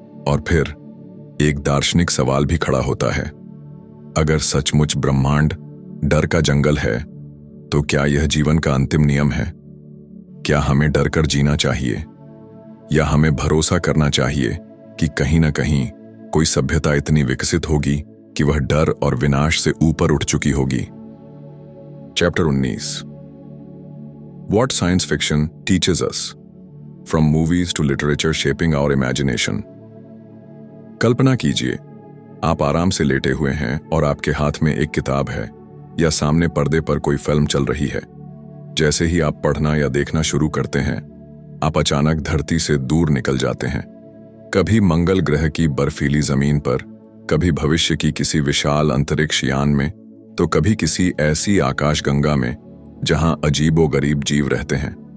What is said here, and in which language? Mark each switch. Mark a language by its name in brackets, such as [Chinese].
[Hindi] और फिर एक दार्शनिक सवाल भी खड़ा होता है, अगर सचमुच ब्रह्मांड डर का जंगल है, तो क्या यह जीवन का अंतिम नियम है? क्या हमें डरकर जीना चाहिए, या हमें भरोसा करना चाहिए कि कहीं ना कहीं कोई सभ्यता इतनी विकसित होगी कि वह डर और विनाश से ऊपर उठ चुकी होगी? [English] Chapter 19 What science fiction teaches us, from movies to literature shaping our imagination. [Hindi] कल्पना कीजिए, आप आराम से लेटे हुए हैं और आपके हाथ में एक किताब है, या सामने पर्दे पर कोई फिल्म चल रही है। जैसे ही आप पढ़ना या देखना शुरू करते हैं, आप अचानक धरती से दूर निकल जाते हैं। कभी मंगल ग्रह की बर्फीली जमीन पर, कभी भविष्य की किसी विशाल अंतरिक्ष यान में, तो कभी किसी ऐसी आकाशगंगा में जहां अजीबोगरीब जीव रहते हैं।